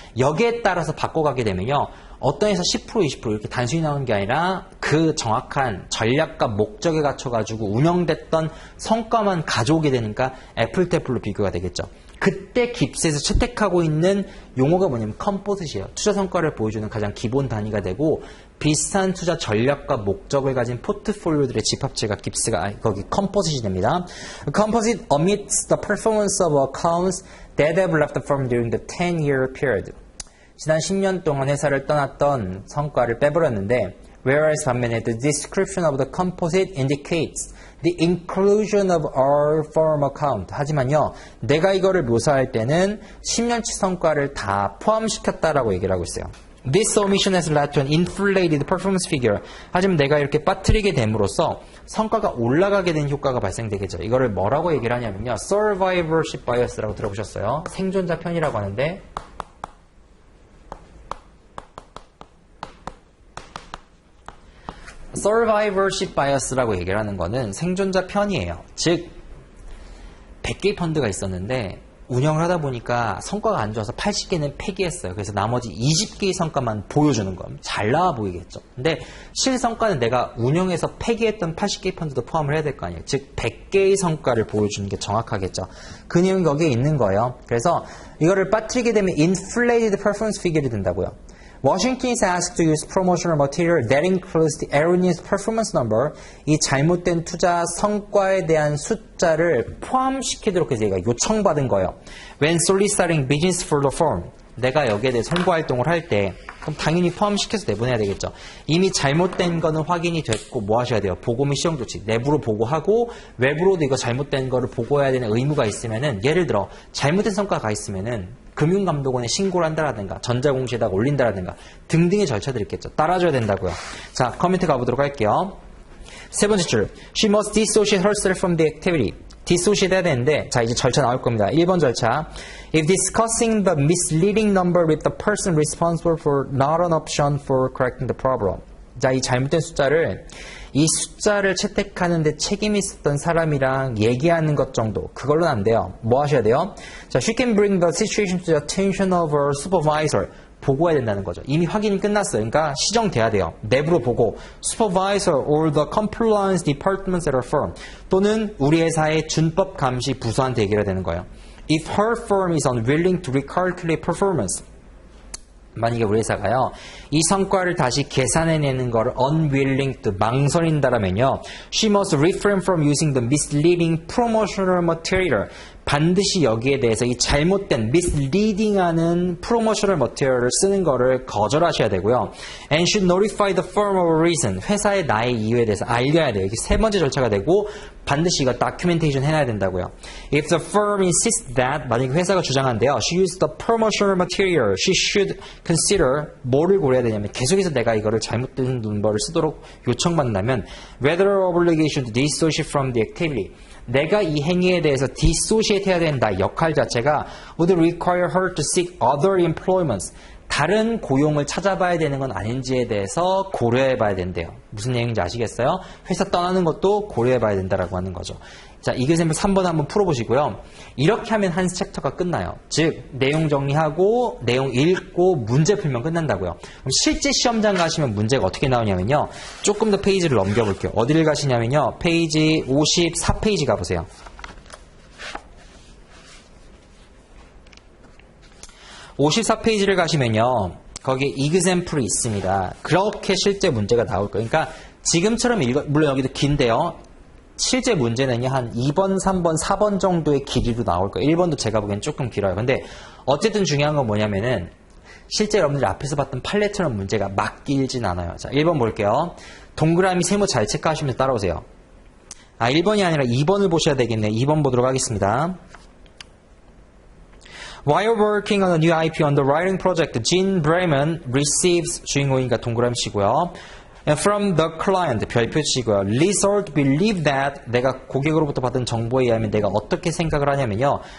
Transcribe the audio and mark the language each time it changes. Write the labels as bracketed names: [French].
[Korean] 여기에 따라서 바꿔가게 되면요. 어떤 회사 10% 20% 이렇게 단순히 나오는 게 아니라 그 정확한 전략과 목적에 갖춰가지고 운영됐던 성과만 가져오게 되니까 애플 태플로 비교가 되겠죠. 그때 깁스에서 채택하고 있는 용어가 뭐냐면 컴포짓이에요. 투자 성과를 보여주는 가장 기본 단위가 되고 비슷한 투자 전략과 목적을 가진 포트폴리오들의 집합체가 깁스가 거기 컴포짓이 됩니다. [English] Composite omits the performance of accounts that have left the firm during the 10-year period. [Korean] 지난 10년 동안 회사를 떠났던 성과를 빼버렸는데 [English] whereas [Korean] 반면에 [English] the description of the composite indicates the inclusion of our firm account. [Korean] 하지만요, 내가 이거를 묘사할 때는 10년치 성과를 다 포함시켰다라고 얘기를 하고 있어요. [English] This omission has led to an inflated performance figure. [Korean] 하지만 내가 이렇게 빠뜨리게 됨으로써 성과가 올라가게 된 효과가 발생되겠죠. 이거를 뭐라고 얘기를 하냐면요. survivorship bias라고 들어보셨어요? 생존자 편이라고 하는데 survivorship bias라고 얘기를 하는 거는 생존자 편이에요. 즉 100개의 펀드가 있었는데 운영을 하다 보니까 성과가 안 좋아서 80개는 폐기했어요. 그래서 나머지 20개의 성과만 보여주는 거예요. 잘 나와 보이겠죠. 근데 실성과는 내가 운영해서 폐기했던 80개의 펀드도 포함을 해야 될 거 아니에요. 즉 100개의 성과를 보여주는 게 정확하겠죠. 그 내용이 거기에 있는 거예요. 그래서 이거를 빠뜨리게 되면 [English] inflated performance figure [Korean] 이 된다고요. [English] Washington is asked to use promotional material that includes the erroneous performance number. [Korean] 이 잘못된 투자 성과에 대한 숫자를 포함시키도록 해서 얘가 요청받은 거예요. [English] When soliciting business for the firm. [Korean] 내가 여기에 대해 선고활동을 할 때 그럼 당연히 포함시켜서 내보내야 되겠죠. 이미 잘못된 거는 확인이 됐고 뭐 하셔야 돼요? 보고 및 시정 조치. 내부로 보고하고 외부로도 이거 잘못된 거를 보고해야 되는 의무가 있으면은 예를 들어 잘못된 성과가 있으면은 금융감독원에 신고를 한다라든가 전자공시에다가 올린다라든가 등등의 절차들이 있겠죠. 따라줘야 된다고요. 자, 커멘트 가보도록 할게요. 세 번째 줄. [English] She must dissociate herself from the activity. [Korean] dissociate 해야 되는데 자 이제 절차 나올 겁니다. [English] 1번 절차. If discussing the misleading number with the person responsible for not an option for correcting the problem. [Korean] 자, 이 잘못된 숫자를 이 숫자를 채택하는데 책임이 있었던 사람이랑 얘기하는 것 정도 그걸로는 안 돼요. 뭐 하셔야 돼요? [English] 자, she can bring the situation to the attention of her supervisor. [Korean] 보고해야 된다는 거죠. 이미 확인이 끝났어요. 그러니까 시정돼야 돼요. 내부로 보고 [English] supervisor or the compliance departments at her firm [Korean] 또는 우리 회사의 준법 감시 부서한테 얘기해야 되는 거예요. [English] If her firm is unwilling to recalculate performance [Korean] 만약에 우리 회사가요 이 성과를 다시 계산해내는 거를 [English] unwilling to [Korean] 망설인다라면요 [English] she must refrain from using the misleading promotional material [Korean] 반드시 여기에 대해서 이 잘못된 misleading하는 promotional material을 쓰는 거를 거절하셔야 되고요. [English] And should notify the firm of a reason. [Korean] 회사의 나의 이유에 대해서 알려야 돼요. 이게 세 번째 절차가 되고 반드시 이거 documentation 해놔야 된다고요. [English] If the firm insists that [Korean] 만약에 회사가 주장한대요. [English] She used the promotional material. She should consider [Korean] 뭐를 고려해야 되냐면 계속해서 내가 이거를 잘못된 number를 쓰도록 요청받는다면 [English] whether obligation to dissociate from the activity. [Korean] 내가 이 행위에 대해서 dissociate 해야 된다. 역할 자체가 [English] would require her to seek other employments. [Korean] 다른 고용을 찾아봐야 되는 건 아닌지에 대해서 고려해봐야 된대요. 무슨 얘기인지 아시겠어요? 회사 떠나는 것도 고려해봐야 된다라고 하는 거죠. 자, 이글샘플 3번 한번 풀어보시고요. 이렇게 하면 한 챕터가 끝나요. 즉, 내용 정리하고 내용 읽고 문제 풀면 끝난다고요. 그럼 실제 시험장 가시면 문제가 어떻게 나오냐면요. 조금 더 페이지를 넘겨볼게요. 어디를 가시냐면요. 페이지 54페이지 가보세요. 54페이지를 가시면요. 거기에 example이 있습니다. 그렇게 실제 문제가 나올 거예요. 그러니까 지금처럼 물론 여기도 긴데요. 실제 문제는요. 한 2번, 3번, 4번 정도의 길이로 나올 거예요. 1번도 제가 보기엔 조금 길어요. 근데 어쨌든 중요한 건 뭐냐면은 실제 여러분들이 앞에서 봤던 판례처럼 문제가 막 길진 않아요. 자, 1번 볼게요. 동그라미 세모 잘 체크하시면서 따라오세요. 1번이 아니라 2번을 보셔야 되겠네요. 2번 보도록 하겠습니다. [English] While working on a new IP underwriting project, Gene Bremen receives [Korean] 주인공이니까 동그라미 치고요. [English] And from the client [Korean] 별표 치고요. [English] Result believe that [Korean] 내가 고객으로부터 받은 정보에 의하면 내가 어떻게 생각을 하냐면요.